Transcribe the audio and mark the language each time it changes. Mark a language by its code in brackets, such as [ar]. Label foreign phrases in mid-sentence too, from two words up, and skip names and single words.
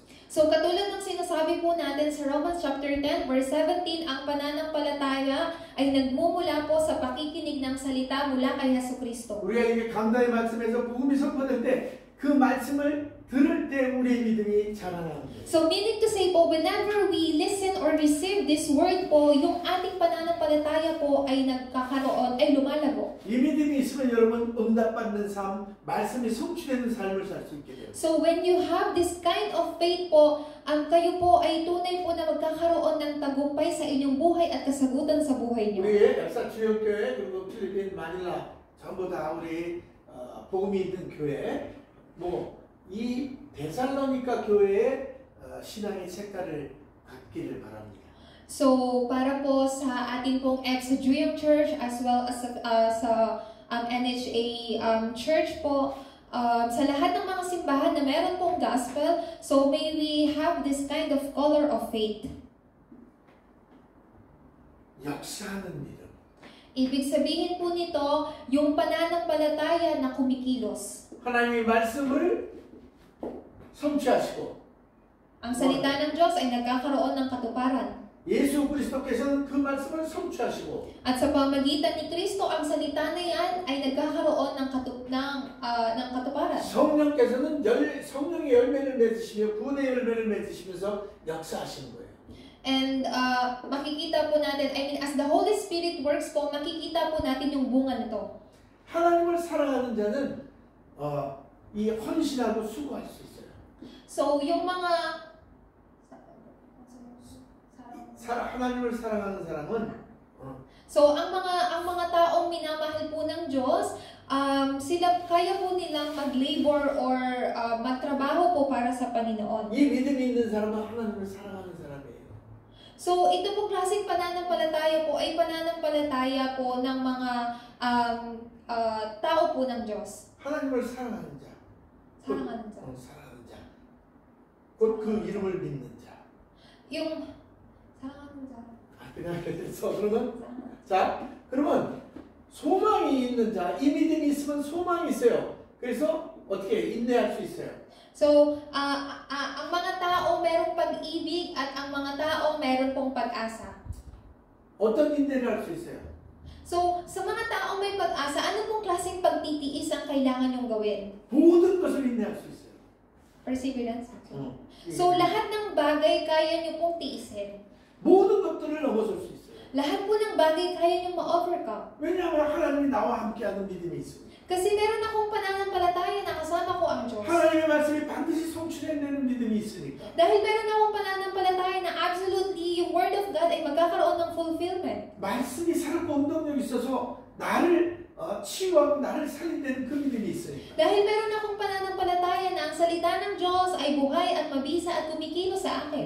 [tl] So katulad ng sinasabi po natin sa Romans chapter 10 verse 17, ang pananampalataya ay nagmumula po sa pakikinig ng salita mula kay Jesucristo. [ko] 우리가 이게 강단의 말씀에서 복음이 선포될 때 그 말씀을 들을 때 우리의 믿음이 자라나는 거예요. [en] So meaning to say po, whenever we listen or receive this word po, [tl] yung ating pananampalataya po ay nagkakaroon, ay lumalago. [ko] 이 믿음이 있으면 여러분 응답받는 삶, 말씀이 성취되는 삶을 살 수 있게 돼요. [en] So when you have this kind of faith [tl] po, kayo po ay tunay po na magkakaroon ng tagumpay sa inyong buhay at kasagutan sa buhay niyo. [ko] 우리의 역사주역교회 그리고 필리핀 마닐라 전부 다 우리 복음이 있는 교회 이 데살로니가 교회의 신앙의 색깔을 갖기를 바랍니다. [tl] So para po sa ating pong Exegeum Church as well as sa NHA Church po, sa lahat ng mga simbahan na meron pong gospel, [en] so may we have this kind of color of faith. [ko] 역사하는 믿음. [tl] Ibig sabihin po nito, yung pananampalataya na kumikilos. [ko] 하나님의 말씀을 성취하시고 [tl] Ang salita ng Diyos ay nagkakaroon ng katuparan. [ko] 예수 그리스도께서는 그 말씀을 성취하시고 [tl] At sa pamagitan ni Kristo, ang salita na yan ay nagkakaroon ng katuparan. [ko] 성령께서는 성령의 열매를 맺으시며 구원의 열매를 맺으시면서 역사하시는 거예요. [tl] And makikita po natin, [en] as the Holy Spirit works [tl] po, makikita po natin yung bunga nito. [ko] 하나님을 사랑하는 자는 이 헌신하고 수고할 수 있어요. [tl] So, yung mga [ko] 하나님을 사랑하는 사람은 [tl] So, ang mga taong minamahal po ng Diyos, sila kaya po nilang mag-labor or magtrabaho po para sa Panginoon. [ko] 이 믿음이 있는 사람은 하나님을 사랑하는 사람이에요. [tl] So, ito po klaseng pananampalataya po ay pananampalataya po ng mga tao po ng Diyos. [ko] 하나님을 사랑하는 자. 사랑하는 자. 사랑하는 자. 곧 그 이름을 믿는 자. yung 사랑하는 자. 그냥 그래서 그러면 소망이 있는 자, 이 믿음이 있으면 소망이 있어요. 그래서 어떻게 인내할 수 있어요. [tl] So, ang mga tao merong pag-ibig at ang mga tao meron pong pag-asa. [ko] 어떤 인내를 할 수 있어요? [tl] So, sa mga tao may pag-asa, ano pong klaseng pagtitiis ang kailangan nyong gawin? [ko] 모든 것을 인내할 수 있어요. [en] Perseverance. [tl] So, lahat ng bagay kaya nyo pong tiisin. [ko] 모든 것들을 넘어설 수 있어요. [tl] Lahat po ng bagay kaya nyo ma-overcome. [ko] 왜냐하면 하나님이 나와 함께하는 믿음이 있습니다. [tl] Kasi meron akong pananampalataya na kasama ko ang Diyos. [ko] 하나님의 말씀이 반드시 성취되는 믿음이 있으니까. [tl] Dahil meron akong pananampalataya na absolutely yung [en] Word of God [tl] ay magkakaroon ng fulfillment. [ko] 말씀이 살고 운동력이 있어서 나를 치유하고 나를 살린다는 그 믿음이 있으니까. [tl] Dahil meron akong pananampalataya na ang salita ng Diyos ay buhay at mabisa at kumikilos sa akin.